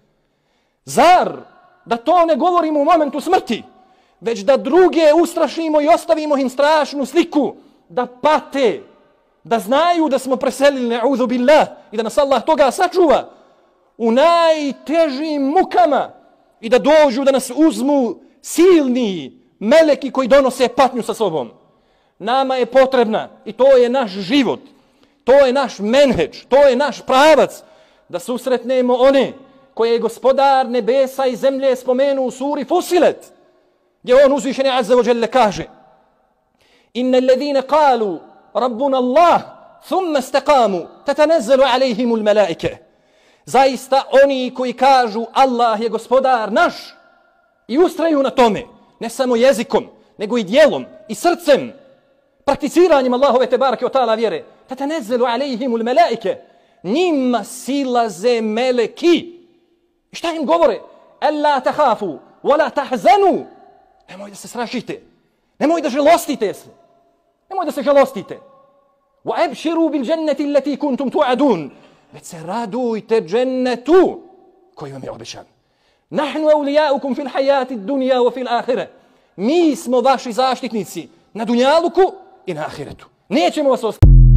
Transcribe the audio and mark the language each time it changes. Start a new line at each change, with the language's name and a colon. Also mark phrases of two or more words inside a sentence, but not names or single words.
Bosnian: Zar da to ne govorimo u momentu smrti, već da druge ustrašimo i ostavimo im strašnu sliku, da pate, da znaju da smo preselili,
Arabic: نعوذ بالله,
Bosnian: i da nas Allah toga sačuva u najtežim mukama i da dođu da nas uzmu silni meleki koji donose patnju sa sobom. Nama je potrebna, i to je naš život, to je naš menheđ, to je naš pravac, da susretnemo one koje je gospodar nebesa i zemlje spomenuo u suri Fusilet, gdje on uzvišeni
Arabic: عز وجل
Bosnian: kaže:
Arabic: إن الذين قالوا ربنا الله ثم استقاموا تتنزل عليهم الملائكة.
Bosnian: Zaista oni koji kažu Allah je gospodar naš i ustraju na tome, ne samo jezikom, nego i djelom i srcem, prakticiranjem Allahove
Arabic: تبارك وتعالى
Bosnian: vjere,
Arabic: تتنزل عليهم الملائكة,
Bosnian: njima silaze meleki. I šta im govore?
Arabic: ألا تخافوا ولا تحزنوا.
Bosnian: Nemoj da se strašite, nemoj da žalostite se, nemoj da se žalostite.
Arabic: وأبشروا بالجنة التي كنتم توعدون.
Bosnian: Već se radujte džennetu koji vam je obećan.
Arabic: نحن أولياؤكم في الحياة الدنيا وفي الآخرة.
Bosnian: Mi smo vaši zaštitnici na dunjaluku i na ahiretu. Nećemo vas ostaviti.